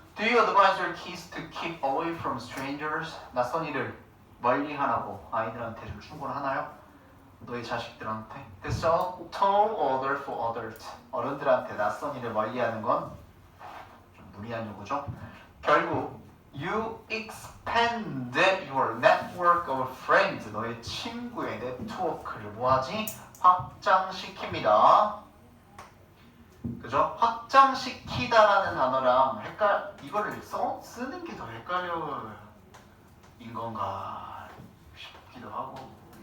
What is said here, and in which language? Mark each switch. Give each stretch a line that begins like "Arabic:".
English: Do you advise your kids to keep away from strangers?
Korean: 낯선 이를 멀리하라고 아이들한테 좀 충고하나요? 너희 자식들한테.
English: That's all tall order for adults.
Korean: 어른들한테 낯선 일을 멀리하는 건 좀 무리한 요구죠. 결국
English: you expand your network of friends.
Korean: 너의 친구의 네트워크를 뭐하지? 확장시킵니다. 그죠? 확장시키다라는 단어랑 이거를 쓰는 게 더 헷갈려인 건가 싶기도 하고.